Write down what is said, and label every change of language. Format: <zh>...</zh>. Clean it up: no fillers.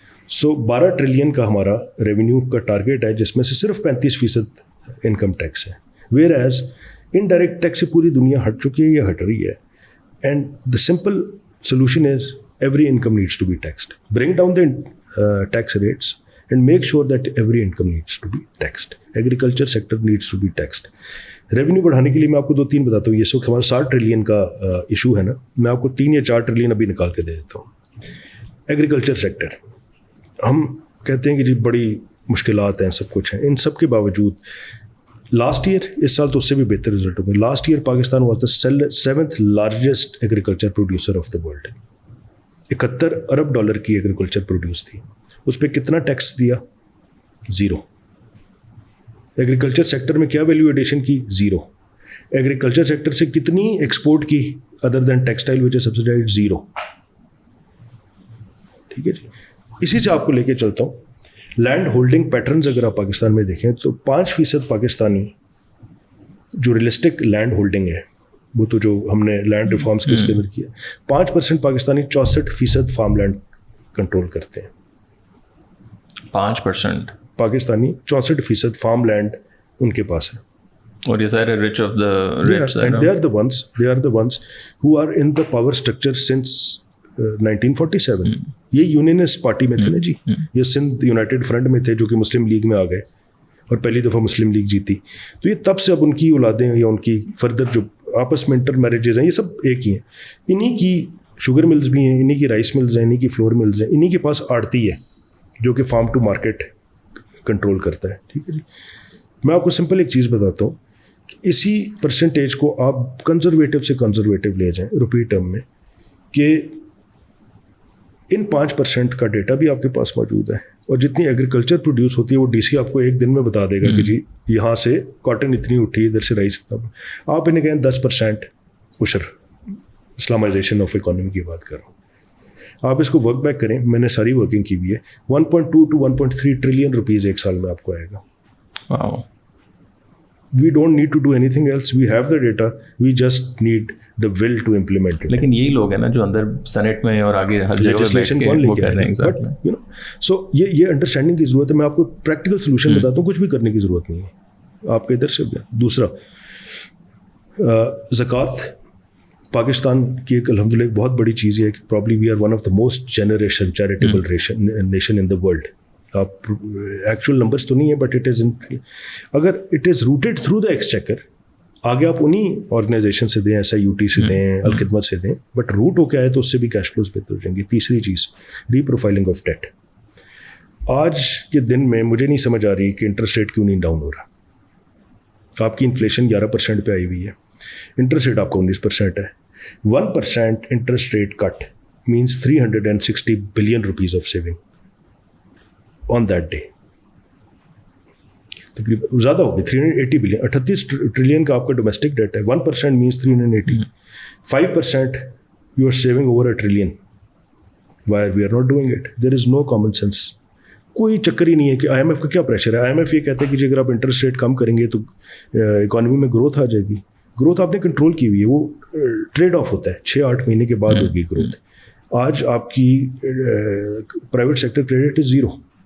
<ur>So 12 trillion کا ہمارا revenue کا ٹارگیٹ ہے جس میں سے صرف 35% انکم ٹیکس ہے.</ur> <en>whereas</en> <ur>انڈائریکٹ ٹیکس سے پوری دنیا ہٹ چکی ہے یا ہٹ رہی ہے.</ur> <en>And the simple solution is every income needs to be taxed. Bring down the tax rates and make sure that every income needs to be taxed. Agriculture sector needs to be taxed.</en> <ur>Revenue بڑھانے کے لیے میں آپ کو 2-3 بتاتا ہوں. یہ وقت ہمارا 60 ٹریلین کا ایشو ہے نا, میں آپ کو 3 یا 4 ٹریلین ابھی نکال کے دے دیتا ہوں. ایگریکلچر سیکٹر, ہم کہتے ہیں کہ جی بڑی مشکلات ہیں, سب کچھ ہیں. ان سب کے باوجود لاسٹ ایئر, اس سال تو اس سے بھی بہتر رزلٹ ہو گئے.</ur> <en>Last year Pakistan was the 7th largest agriculture producer of the world.</en> <ur>$71 ارب کی ایگریکلچر پروڈیوس تھی. اس پہ کتنا ٹیکس دیا؟ 0. ایگریکلچر سیکٹر میں کیا ویلیو ایڈیشن کی؟ 0. ایگریکلچر سیکٹر سے کتنی ایکسپورٹ کی</ur> <en>Other than textile which is subsidized?</en> <ur>0. ٹھیک ہے جی. اسی سے آپ کو لے کے چلتا ہوں. لینڈ ہولڈنگ پیٹرنز اگر آپ پاکستان میں دیکھیں تو 5% پاکستانی جو ریئلسٹک لینڈ ہولڈنگ ہے, وہ تو جو ہم نے لینڈ ریفارمس کے اس کے اندر کیا, 5% پاکستانی 64% فارم لینڈ کنٹرول کرتے ہیں. 5% پاکستانی 64% فارم لینڈ ان کے پاس ہے. اور یہ سارے</ur> <en>rich of the rich, and they are the ones who are in the power structure since 1947.</en> <ur>یہ یونینسٹ پارٹی میں تھے نا جی, یہ سندھ یونائٹیڈ فرنٹ میں تھے جو کہ مسلم لیگ میں آ گئے اور پہلی دفعہ مسلم لیگ جیتی. تو یہ تب سے اب ان کی اولادیں یا ان کی فردر جو آپس میں انٹر میرجز ہیں یہ سب ایک ہی ہیں. انہی کی شوگر ملز بھی ہیں, انہی کی رائس ملز ہیں, انہی کی فلور ملز ہیں, انہی کے پاس آڑتی ہے جو کہ فارم ٹو مارکیٹ کنٹرول کرتا ہے. ٹھیک ہے جی. میں آپ کو سمپل ایک چیز بتاتا ہوں کہ اسی پرسنٹیج کو آپ کنزرویٹو سے کنزرویٹو لے جائیں روپی ٹرم میں, کہ ان 5% کا ڈیٹا بھی آپ کے پاس موجود ہے, اور جتنی ایگریکلچر پروڈیوس ہوتی ہے وہ DC آپ کو ایک دن میں بتا دے گا کہ جی یہاں سے کاٹن اتنی اٹھی, ادھر سے رائس اتنا. آپ انہیں کہیں 10% عشر, اسلامائزیشن آف اکانومی کی بات کر رہا ہوں. آپ اس کو ورک بیک کریں, میں نے ساری ورکنگ کی ہوئی ہے, 1.2 to 1.3 ٹریلین روپیز ایک سال میں آپ کو آئے گا.</ur> <en>We don't need to do anything else. We have the data. We just need the will to implement it.</en> <ur>لیکن یہی لوگ ہیں نا جو اندر سینٹ میں اور آگے ہر جگہ بیٹھ کے وہ کر رہے ہیں.</ur> <en>But you know, so</en> <ur>یہ انڈرسٹینڈنگ کی ضرورت ہے. میں آپ کو پریکٹیکل سولوشن بتاتا ہوں, کچھ بھی کرنے کی ضرورت نہیں ہے آپ کے ادھر سے. دوسرا, زکوٰۃ پاکستان کی ایک الحمدللہ ایک بہت بڑی چیز ہے کہ</ur> <en>Probably we are one of the most generous charitable nation in the world.</en> <ur>آپ ایکچوئل نمبرس تو نہیں ہیں,</ur> <en>but it is</en> <ur>اگر</ur> <en>it is routed through the exchequer,</en> <ur>آگے آپ انہیں آرگنائزیشن سے دیں, SIUT سے دیں, الخدمت سے دیں, بٹ روٹ ہو کے آئے تو اس سے بھی کیش فلوز بہتر ہو جائیں گے. تیسری چیز,</ur> <en>Reprofiling of debt.</en> <ur>آج کے دن میں مجھے نہیں سمجھ آ رہی کہ انٹرسٹ ریٹ کیوں نہیں ڈاؤن ہو رہا. آپ کی انفلیشن 11% پہ آئی ہوئی ہے, انٹرسٹ ریٹ آپ کا 19% ہے.</ur> <en>1% interest rate cut means 360 billion rupees of saving on that day.</en> <ur>تقریباً زیادہ ہوگی, 380 بلین, 38 ٹریلین کا آپ کا ڈومیسٹک ڈیٹ ہے.</ur> <en>1% means 380. 5% you are saving over a trillion. Why we are not doing it? There is no common sense.</en> <ur>کوئی چکر ہی نہیں ہے کہ IMF کا کیا پریشر ہے. IMF یہ کہتا ہے کہ اگر آپ انٹرسٹ ریٹ کم کریں گے تو اکانومی میں گروتھ آ جائے گی. گروتھ آپ نے کنٹرول کی ہوئی ہے, وہ ٹریڈ آف ہوتا ہے, 6-8 مہینے کے بعد ہوگی گروتھ. آج آپ کی پرائیویٹ سیکٹر کریڈٹ از 0.</ur>